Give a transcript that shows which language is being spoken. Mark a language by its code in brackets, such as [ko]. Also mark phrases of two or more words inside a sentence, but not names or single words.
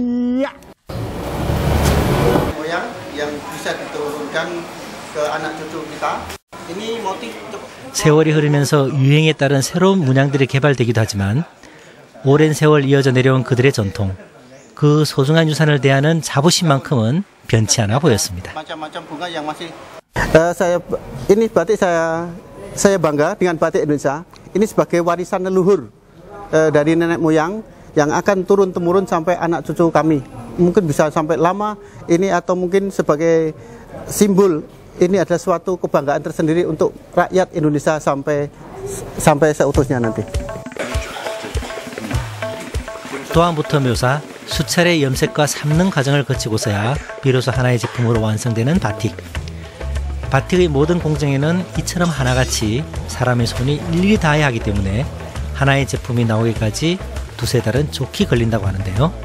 [ko] 세월이 흐르면서 유행에 따른 새로운 문양들이 개발되기도 하지만 오랜 세월 이어져 내려온 그들의 전통, 그 소중한 유산을 대하는 자부심만큼은 변치 않아 보였습니다. [id] Ini batik saya bangga dengan batik Indonesia. Ini sebagai warisan leluhur dari nenek moyang yang akan turun temurun sampai anak cucu kami. Mungkin bisa sampai lama ini atau mungkin sebagai simbol. Ini adalah suatu kebanggaan tersendiri untuk rakyat Indonesia sampai seutuhnya nanti. [ko] 도안부터 묘사, 수차례 염색과 삶는 과정을 거치고서야 비로소 하나의 제품으로 완성되는 바틱. 바틱의 모든 공정에는 이처럼 하나같이 사람의 손이 일일이 닿아야 하기 때문에 하나의 제품이 나오기까지 두세 달은 좋게 걸린다고 하는데요.